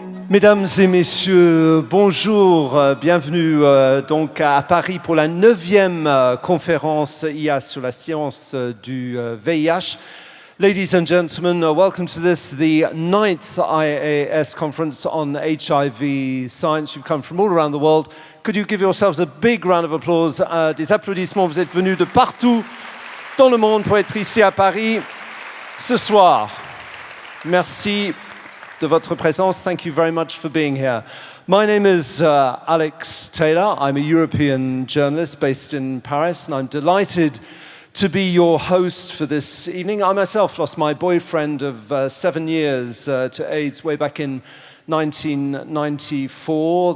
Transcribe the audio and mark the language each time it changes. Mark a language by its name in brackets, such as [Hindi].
[French] Mesdames et messieurs, bonjour, bienvenue donc à Paris pour la 9e conférence IAS sur la science du VIH. [English] Ladies and gentlemen, welcome to this, the 9th IAS conference on HIV science. You've come from all around the world. Could you give yourselves a big round of applause, [French] des applaudissements, vous êtes venus de partout dans le monde pour être ici à Paris ce soir. Merci de votre présence. [English] Thank you very much for being here. My name is Alex Taylor. I'm a European journalist based in Paris, and I'm delighted to be your host for this evening. I myself lost my boyfriend of 7 years to AIDS way back in 1994.